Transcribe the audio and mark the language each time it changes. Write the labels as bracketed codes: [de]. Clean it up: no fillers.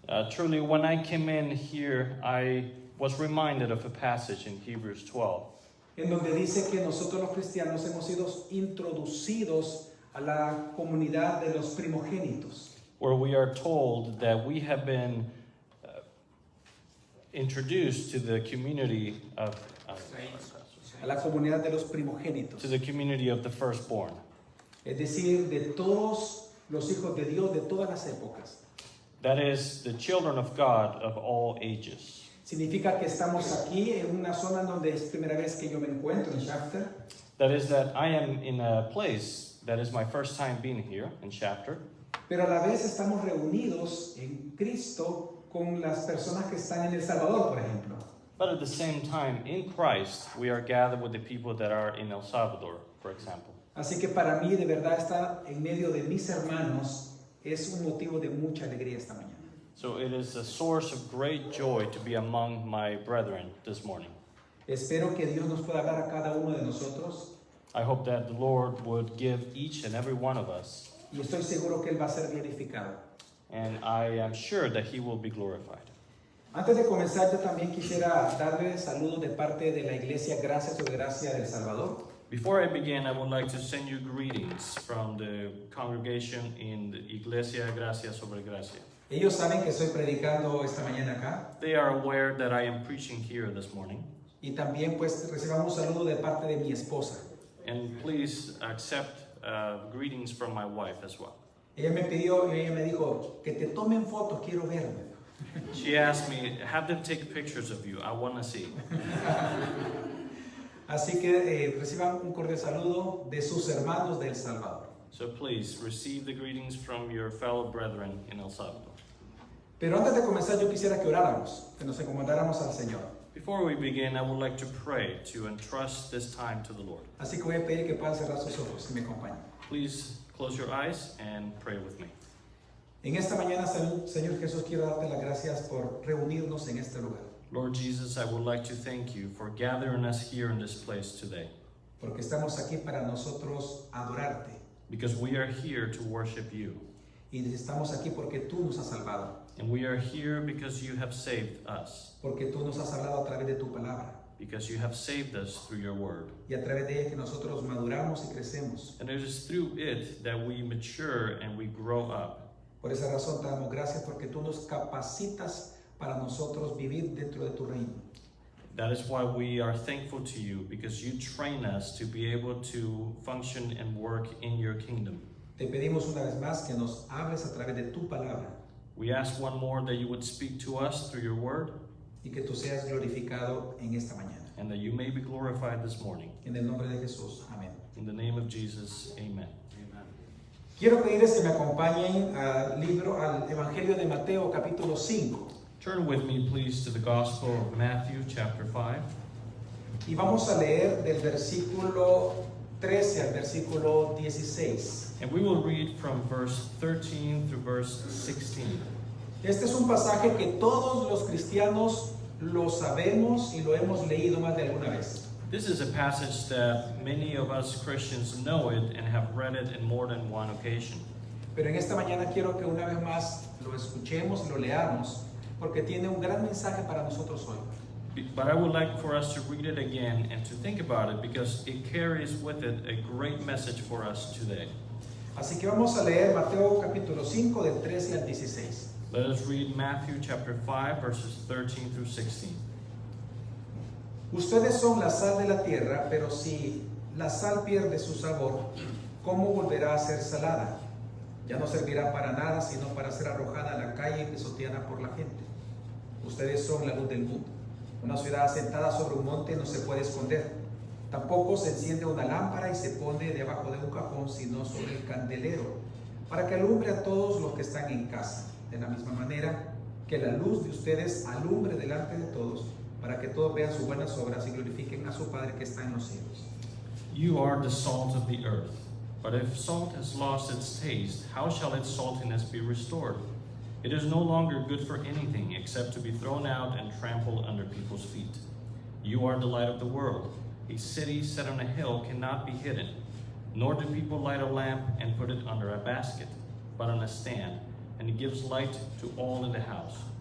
[en] Truly, when I came in here, I was reminded of a passage in Hebrews 12, [es] En donde dice que nosotros los cristianos hemos sido introducidos a la comunidad de los primogénitos. [en] where we are told that we have been introduced to the community of [es] A la comunidad de los primogénitos. [en] the firstborn. [es] Es decir, de todos los hijos de Dios de todas las épocas. [en] That is, the children of God of all ages. [es] Significa que estamos aquí en una zona donde es primera vez que yo me encuentro en Shafter. [en] That is, that I am in a place that is my first time being here in Shafter, [es] Pero a la vez estamos reunidos en Cristo con las personas que están en El Salvador, por ejemplo. [en] but at the same time, in Christ, we are gathered with the people that are in El Salvador, for example. [es] Así que para mí, de verdad, estar en medio de mis hermanos es un motivo de mucha alegría esta mañana. [en] So it is a source of great joy to be among my brethren this morning. [es] Espero que Dios nos pueda hablar a cada uno de nosotros [en] I hope that the Lord would give each and every one of us, [es] y estoy seguro que Él va a ser glorificado. [en] and I am sure that He will be glorified. [es] Antes de comenzar, yo también quisiera darle saludos de parte de la Iglesia Gracia sobre Gracia del Salvador. [en] Before I begin, I would like to send you greetings from the congregation in the Iglesia Gracia sobre Gracia. [es] Ellos saben que estoy predicando esta mañana acá [en] They are aware that I am preaching here this morning, [es] y también pues recibamos un saludo de parte de mi esposa. [en] and please accept greetings from my wife as well. [es] Ella me pidió y ella me dijo que te tomen fotos, quiero verme. [en] She asked me, have them take pictures of you, I want to see. [es] Así que reciban un cordial saludo de sus hermanos de El Salvador. [en] So please receive the greetings from your fellow brethren in El Salvador. [es] Pero antes de comenzar yo quisiera que oráramos, que nos encomendáramos al Señor. [en] Before we begin, I would like to pray to entrust this time to the Lord. [es] Así que voy a pedir que puedan cerrar sus ojos y me acompañen. [en] Please close your eyes and pray with me. [es] En esta mañana, Señor Jesús, quiero darte las gracias por reunirnos en este lugar. [en] Lord Jesus, I would like to thank you for gathering us here in this place today, [es] Porque estamos aquí para nosotros adorarte. [en] because we are here to worship you. [es] Y estamos aquí porque tú nos has salvado. [en] And we are here because you have saved us, [es] Porque tú nos has hablado a través de tu palabra. [en] because you have saved us through your word. [es] Y a través de ella que nosotros maduramos y crecemos. [en] And it is through it that we mature and we grow up. [es] Por esa razón te damos gracias porque tú nos capacitas para nosotros vivir dentro de tu reino. [en] That is why we are thankful to you, because you train us to be able to function and work in your kingdom. [es] Te pedimos una vez más que nos hables a través de tu palabra [en] We ask one more that you would speak to us through your word, [es] y que tú seas glorificado en esta mañana. [en] and that you may be glorified this morning. [es] En el nombre de Jesús. Amén. [en] In the name of Jesus, amen. [es] Quiero pedirles que me acompañen al libro, al Evangelio de Mateo, capítulo 5. [en] Turn with me, please, to the Gospel of Matthew, chapter 5. [es] Y vamos a leer del versículo 13 al versículo 16. [en] And we will read from verse 13 through verse 16. [es] Este es un pasaje que todos los cristianos lo sabemos y lo hemos leído más de alguna vez. [en] This is a passage that many of us Christians know it and have read it in more than one occasion. [es] Pero en esta mañana quiero que una vez más lo escuchemos y lo leamos, porque tiene un gran mensaje para nosotros hoy. [en] But I would like for us to read it again and to think about it, because it carries with it a great message for us today. [es] Así que vamos a leer Mateo capítulo 5 del 13 al 16. [en] Let us read Matthew chapter 5, verses 13 through 16. [es] Ustedes son la sal de la tierra, pero si la sal pierde su sabor, ¿cómo volverá a ser salada? Ya no servirá para nada, sino para ser arrojada a la calle y pisoteada por la gente. Ustedes son la luz del mundo. Una ciudad asentada sobre un monte no se puede esconder. Tampoco se enciende una lámpara y se pone debajo de un cajón, sino sobre el candelero, para que alumbre a todos los que están en casa. De la misma manera, que la luz de ustedes alumbre delante de todos, para que todos vean sus buenas obras y glorifiquen a su Padre que está en los cielos. [en] You are the salt of the earth. But if salt has lost its taste, how shall its saltiness be restored? It is no longer good for anything except to be thrown out and trampled under people's feet. You are the light of the world. A city set on a hill cannot be hidden, nor do people light a lamp and put it under a basket, but on a stand, and it gives light to all in the house.